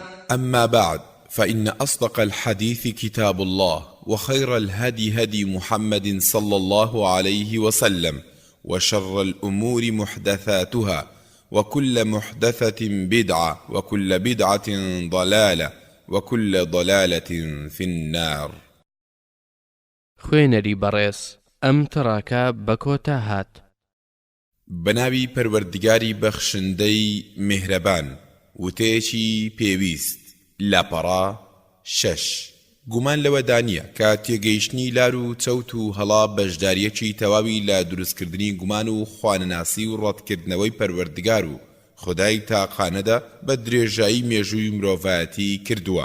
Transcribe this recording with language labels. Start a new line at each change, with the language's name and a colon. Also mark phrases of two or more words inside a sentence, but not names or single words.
Arabic: أما بعد، فإن أصدق الحديث كتاب الله، وخير الهدي هدي محمد صلى الله عليه وسلم، وشر الأمور محدثاتها، وكل محدثة بدعة، وكل بدعة ضلالة، وكل ضلالة في النار.
Central Kurdish: خوێنەری بەڕێز ئەم تڕاکە بە کۆتا هات. بەناوی پەروەردگاری بەخشندەی میهرەبان. وتەیەکی پێویست. لاپەڕا 6. گومان لەوە دانیە کە تێگەیشتنی لار و چەوت و هەڵا بەشداریەکی تەواوی لە دروستکردنی گومان و خوانەناسی و ڕەتکردنەوەی پەروەردگار و خودای تاقانەدا بە درێژایی مێژووی مرۆڤایەتی کردووە.